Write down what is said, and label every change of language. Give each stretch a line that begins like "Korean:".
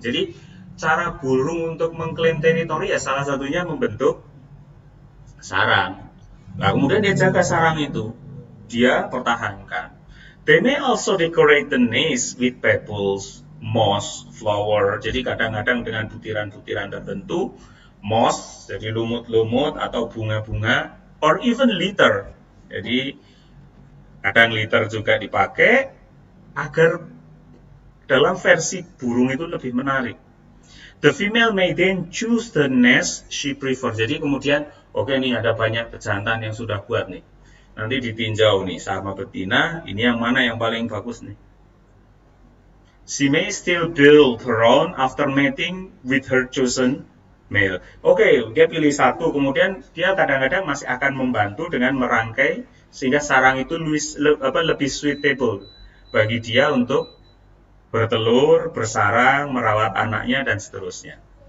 Indonesian: Jadi cara burung untuk mengklaim teritori ya salah satunya membentuk sarang. Nah, kemudian dia jaga sarang itu, dia pertahankan.
English: They may also decorate the nest with pebbles, moss, flower.
Indonesian: Jadi kadang-kadang dengan butiran-butiran tertentu, moss, jadi lumut-lumut atau bunga-bunga,
English: or even litter.
Indonesian: Jadi kadang litter juga dipakai agar dalam versi burung itu lebih menarik.
English: The female may then choose the nest she prefers.
Indonesian: Jadi kemudian, oke nih ada banyak pejantan yang sudah buat nih. Nanti ditinjau nih sama betina, ini yang mana yang paling bagus nih.
English: She may still build her own after mating with her chosen male.
Indonesian: Oke, dia pilih satu, kemudian dia kadang-kadang masih akan membantu dengan merangkai sehingga sarang itu lebih suitable bagi dia untuk bertelur, bersarang, merawat anaknya, dan seterusnya.